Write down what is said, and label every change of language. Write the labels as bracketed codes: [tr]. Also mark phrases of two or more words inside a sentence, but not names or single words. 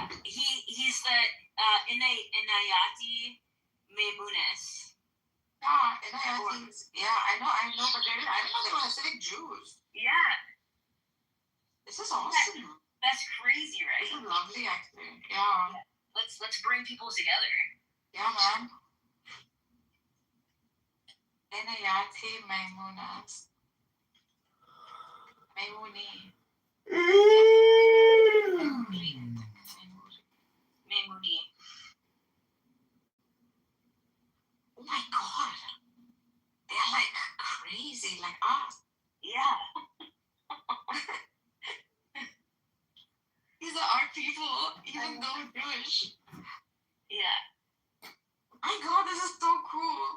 [en] He's the Inayati Meimunis. Yeah, I know, but I didn't know they were Hasidic Jews. Yeah. This is awesome. That's crazy, right? This is lovely, actually. Yeah. Let's bring people together. Yeah, man. Inayati Meimunas. Meimuni. Meimuni. Oh my god. They're crazy, like us. Yeah. These are our people, even though we're Jewish. Yeah. My god, this is so cool.